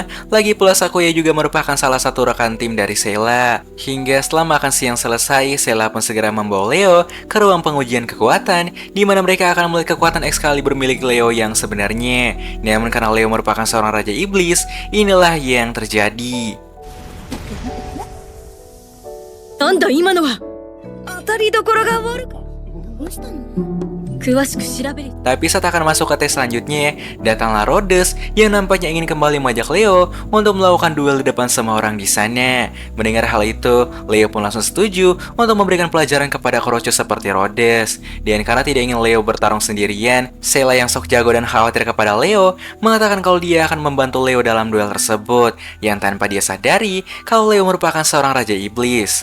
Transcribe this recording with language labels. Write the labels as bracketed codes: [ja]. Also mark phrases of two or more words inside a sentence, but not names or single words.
[id] Lagi pula Sakuya juga merupakan salah satu rekan tim dari Sheila. Hingga setelah makan siang selesai, Sheila pun segera membawa Leo ke ruang pengujian kekuatan, di mana mereka akan melihat kekuatan Excalibur milik Leo yang sebenarnya. Namun karena Leo merupakan seorang Raja Iblis, inilah yang terjadi. [ja] なんだ今のは当たりどころが悪くどうしたの詳しく調べる [id] Tapi saat akan masuk ke tes selanjutnya, datanglah Rhodes yang nampaknya ingin kembali mengajak Leo untuk melakukan duel di depan semua orang di sana. Mendengar hal itu, Leo pun langsung setuju untuk memberikan pelajaran kepada Korocho seperti Rhodes. Dan karena tidak ingin Leo bertarung sendirian, Sheila yang sok jago dan khawatir kepada Leo mengatakan kalau dia akan membantu Leo dalam duel tersebut, yang tanpa dia sadari kalau Leo merupakan seorang Raja Iblis.